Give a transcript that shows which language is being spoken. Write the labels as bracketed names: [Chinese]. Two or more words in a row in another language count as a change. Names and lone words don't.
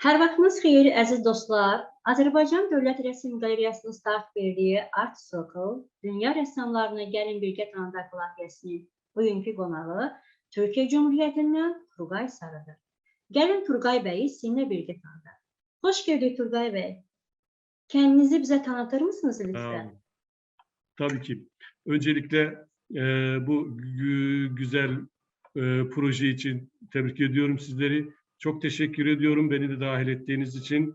[Azerbaijani] Vaxtınız xeyir, əziz dostlar. Azərbaycan Dövlət Rəsm Qalereyasının start verdiyi Art Circle, dünya rəssamlarını gəlin birgə tanıdaq layihəsinin bugünkü qonağı Türkiyə Cumhuriyyətindən Turqay Sarıdır. Gəlin Turqay bəyi sizinlə birgə tanıdaq. [Turkish] Hoş gördük Turqay bəy. Kendinizi bize tanıtır mısınız lütfen? Tabii ki. Öncelikle bu güzel proje için tebrik ediyorum sizleri. Çok teşekkür ediyorum beni de dahil ettiğiniz için.